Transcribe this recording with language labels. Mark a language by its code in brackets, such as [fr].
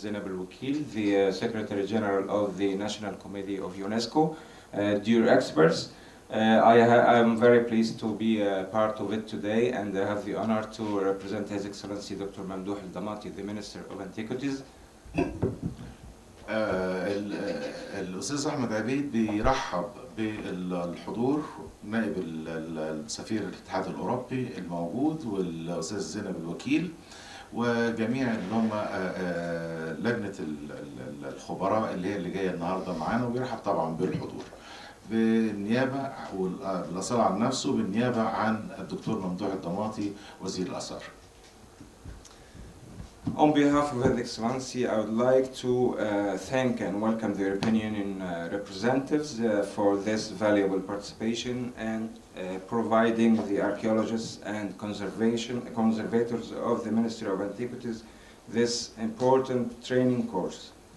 [en] Zainab al-Wakil, the Secretary General of the National Committee of UNESCO, dear experts. I am very pleased to be a part of it today, and I have the honor to represent His Excellency Dr. Mamdouh al-Damati, the Minister of Antiquities. [ar] الأستاذ أحمد عبيد بيرحب بالحضور نائب السفير الاتحاد الأوروبي الموجود والأستاذ زينب الوكيل وجميع اللي هم لجنة الخبراء اللي هي اللي جاية النهارده معانا، وبيرحب طبعا بالحضور بالنيابة والأصالة عن نفسه بالنيابة عن الدكتور ممدوح الضماطي وزير الآثار. [en] On behalf of His Excellency, I would like to thank and welcome the European Union representatives for this valuable participation and providing the archaeologists and conservators of the Ministry of Antiquities this important training course.